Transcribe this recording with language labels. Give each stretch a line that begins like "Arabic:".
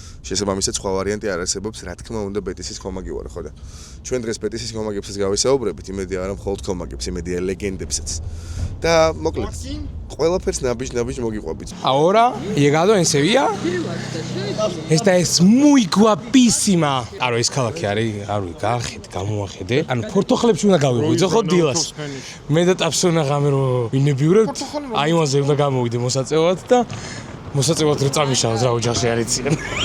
Georgian: შესაბამისად სხვა ვარიანტი არ არსებობს, რა თქმა უნდა ბეტისის ხომაგი ვარ ხო და ჩვენ დღეს ბეტისის ხომაგებსაც გავისაუბრებით, იმედია არა მხოლოდ ხომაგებს, იმედია ლეგენდებსაც. და მოკლედ ყველაფერს ნაბიჯ მოგიყვებით.
Spanish: Ahora, llegado en Sevilla, esta es muy guapísima.
Georgian: Aro ეს ქალაქი არის, aro გაახედე, გამოახედე. ანუ პორტოხლებში უნდა გავიღვიძო ხო დილას. მე და ტაფსონა ღამე რო ვინებიურებთ, აი მასე უნდა გამოვიდე მოსაწევად და მოსაწევად რო წამიშავოს რა ოჯახში არ იციან.